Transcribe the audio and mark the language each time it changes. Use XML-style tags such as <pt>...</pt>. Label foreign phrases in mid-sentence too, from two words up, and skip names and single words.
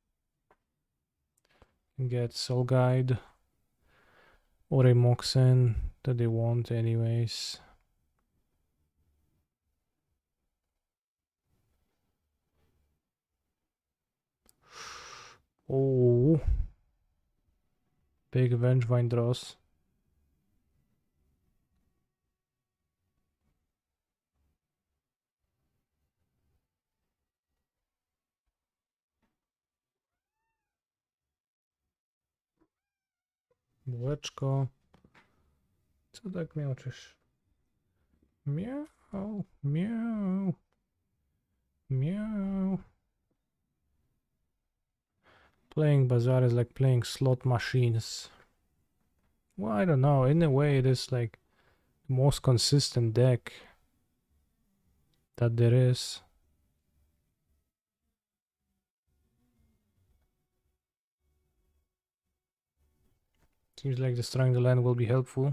<en>Can get Soul Guide or a Moxen that they want anyways. Oh, big Vengevine draws.</en> <pl>Bułeczko. Co tak miauczysz? Miau, miau, miau.</pl> <en>Playing Bazaar is like playing slot machines. Well, I don't know. In a way, it is like the most consistent deck that there is. Seems like destroying the land will be helpful.</en>